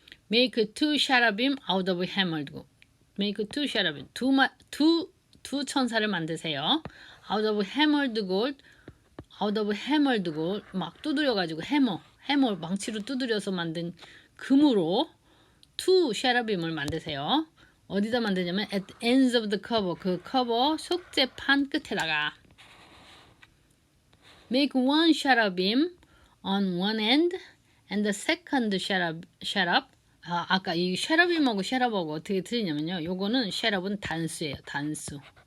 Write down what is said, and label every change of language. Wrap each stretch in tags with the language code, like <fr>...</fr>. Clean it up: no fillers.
<en>Make two cherubim out of hammered gold. Make two cherubim.</en> <ko>두 천사를 만드세요.</ko> <en>Out of hammered gold. Out of hammered gold.</en> <ko>막 두드려가지고 해머 망치로 두드려서 만든 금으로</ko> <en>two cherubim</en> <ko>을 만드세요. 어디다 만드냐면</ko> <en>at the ends of the cover.</en> <ko>그 커버 속재판 끝에다가.</ko> <en>Make one cherubim on one end and the second cherub.</en> <ko>아까 이 cherubim하고 cherub하고 어떻게 틀리냐면요. 요거는 cherub은 단수예요. 단수.</ko>